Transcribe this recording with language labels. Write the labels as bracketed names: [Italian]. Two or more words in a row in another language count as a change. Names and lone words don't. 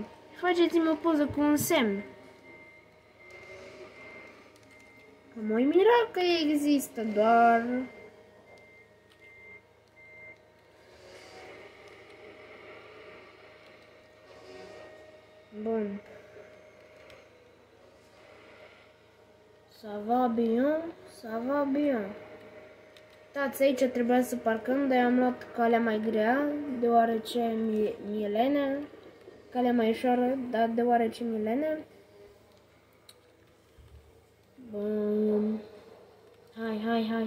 [Romanian] Faceți-mi o poză cu un semn. Că mă-i mira că există, doar... Bun. [French] Ça va bien, ça va bien. [Romanian] Uitați, aici trebuia să parcăm, dar am luat calea mai grea, deoarece mi-e lene. Calea mai ușoară, dar deoarece mi-e lene. Bun. Hai.